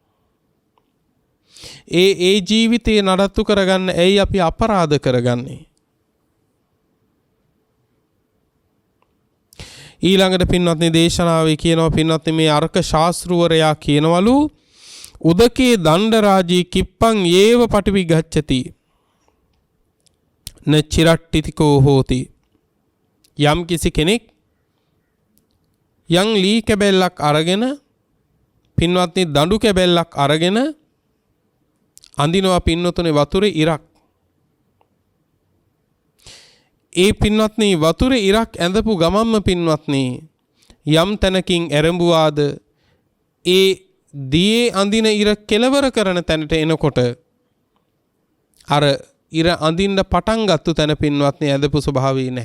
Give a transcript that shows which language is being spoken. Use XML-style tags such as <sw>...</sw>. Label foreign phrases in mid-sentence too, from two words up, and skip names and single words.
<si>ඒ ජීවිතේ නඩත්තු කරගන්න ඇයි අපි අපරාධ කරගන්නේ? ඊළඟට පින්වත්නි දේශනාවේ කියනවා පින්වත්නි මේ අර්ක ශාස්ත්‍රවරයා කියනවලු</si> <pi>උදකේ දණ්ඩ රාජී කිප්පං ඒව පටිවි ගච්ඡති නචිරට්ටිතිකෝ හෝති.</pi> <si>යම් කිසි කෙනෙක් යම් ලී කැබැල්ලක් අරගෙන පින්වත්නි දඬු කැබැල්ලක් අරගෙන අඳිනවා පින්වතුනේ වතුරේ ඉරක්. ඒ පින්වත්නි වතුරේ ඉරක් ඇඳපු ගමම්ම පින්වත්නි යම් තැනකින් ඇරඹුවාද ඒ දියේ අඳින ඉර කෙලවර කරන තැනට එනකොට අර ඉර අඳින්න පටන් ගත්තු තැන පින්වත්නි ඇඳපු ස්වභාවය නැහැ.</si>